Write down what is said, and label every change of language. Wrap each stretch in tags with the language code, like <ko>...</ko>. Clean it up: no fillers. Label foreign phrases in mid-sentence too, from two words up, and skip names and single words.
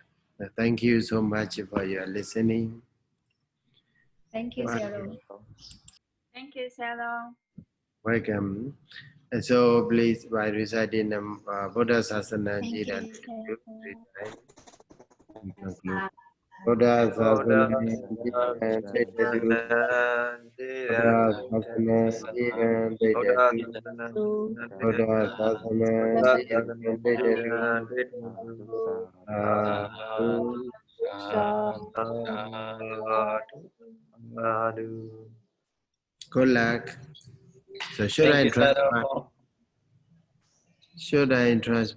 <en>Thank you so much for your listening. Thank you, Sayadaw. Thank you, Sayadaw. Welcome. And so please, by reciting the</en> <pi>Buddha Sasana</pi> <en>Thank</en> <pi>Jidan,</pi> <en>you, we conclude.</en> <pi>Buddha Sasana Jidan, Buddha Sasana Jidan, Buddha Sasana Jidan,</pi> <en>Good luck. So should I transfer?</en>